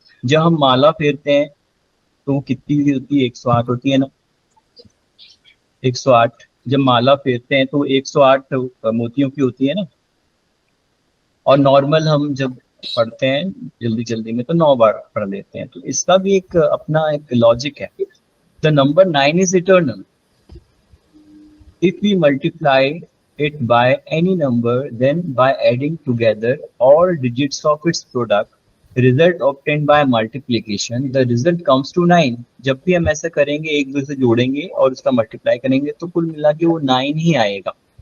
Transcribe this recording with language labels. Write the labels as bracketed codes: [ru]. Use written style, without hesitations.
[hi] जब हम माला फेरते हैं तो कितनी होती है, 108 होती है ना, 108। जब माला फेरते हैं तो 108 मोतियों की होती है ना, और नॉर्मल हम जब पढ़ते हैं जल्दी जल्दी में तो 9 बार पढ़ लेते हैं। तो इसका भी एक अपना एक लॉजिक है। [en] The number 9 is eternal. If we multiply it by any number, then by adding together all digits of its product, result obtained by multiplication, the result comes to 9। [hi] जब भी हम ऐसा करेंगे, एक दूसरे से जोड़ेंगे और उसका मल्टीप्लाई करेंगे, तो कुल मिला के वो 9 ही आएगा।